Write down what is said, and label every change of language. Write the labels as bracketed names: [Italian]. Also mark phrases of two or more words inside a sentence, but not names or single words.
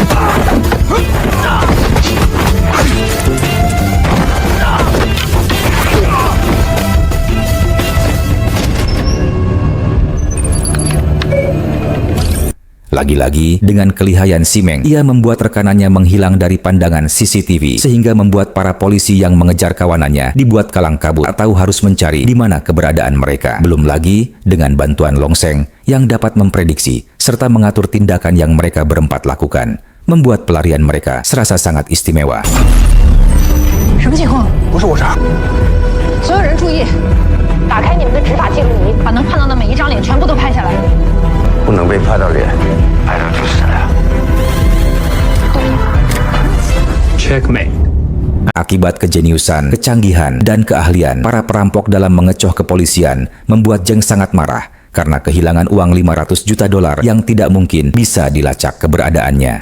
[Indonesian] Lagi-lagi, dengan kelihayan si Meng, ia membuat rekanannya menghilang dari pandangan CCTV, sehingga membuat para polisi yang mengejar kawanannya dibuat kalang kabut atau harus mencari di mana keberadaan mereka. Belum lagi, dengan bantuan Long Seng yang dapat memprediksi serta mengatur tindakan yang mereka berempat lakukan, membuat pelarian mereka serasa sangat istimewa. [Chinese] 什么情况？不是我杀，所有人注意，打开你们的执法记录仪，把能看到的每一张脸全部都拍下来。不能被拍到脸，拍到就是了。 Checkmate. [Indonesian] Akibat kejeniusan, kecanggihan, dan keahlian para perampok dalam mengecoh kepolisian membuat Zheng sangat marah karena kehilangan uang 500 juta dolar yang tidak mungkin bisa dilacak keberadaannya.